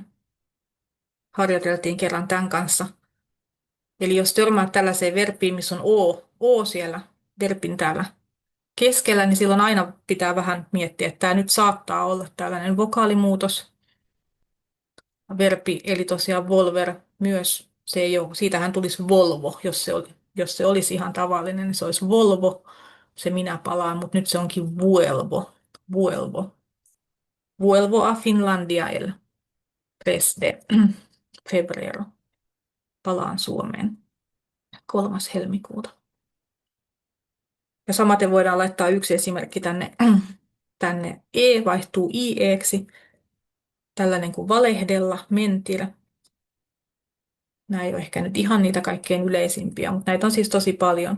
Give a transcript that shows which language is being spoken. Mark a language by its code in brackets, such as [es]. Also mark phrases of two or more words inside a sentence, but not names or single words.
[fi] Harjoiteltiin kerran tämän kanssa. Eli jos törmäät tällaiseen verbiin, missä on O siellä verbin täällä keskellä, niin silloin aina pitää vähän miettiä, että tämä nyt saattaa olla tällainen vokaalimuutos. Verbi, eli tosiaan volver myös, se ei ole, siitähän tulisi Volvo, jos se olisi ihan tavallinen, niin se olisi Volvo, se minä palaan, mutta nyt se onkin [es] vuelvo, vuelvo. Vuelvo a Finlandia el 3 de febrero. [fi] Palaan Suomeen 3. helmikuuta. Ja samaten voidaan laittaa yksi esimerkki tänne E vaihtuu IEksi, tällainen kuin valehdella, mentir. Nämä ei ole ehkä nyt ihan niitä kaikkein yleisimpiä, mutta näitä on siis tosi paljon.